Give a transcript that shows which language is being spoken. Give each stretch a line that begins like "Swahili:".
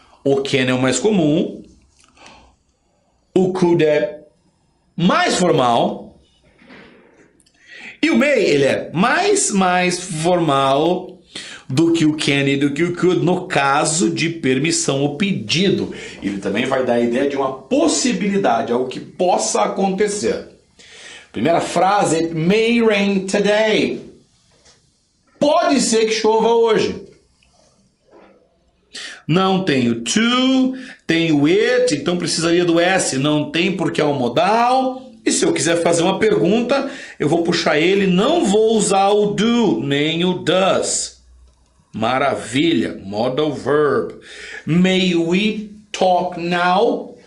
Portuguese: O can é o mais comum, o could é mais formal, e o may, ele é mais formal do que o can e do que o could no caso de permissão ou pedido. Ele também vai dar a ideia de uma possibilidade, algo que possa acontecer. Primeira frase,
English: it may rain today.
Portuguese: Pode ser que chova hoje. Não tenho to, tenho it, então precisaria do S. Não tem porque é um modal. E se eu quiser fazer uma pergunta, eu vou puxar ele, não vou usar o do, nem o does. Maravilha,
English: modal verb. May we talk now?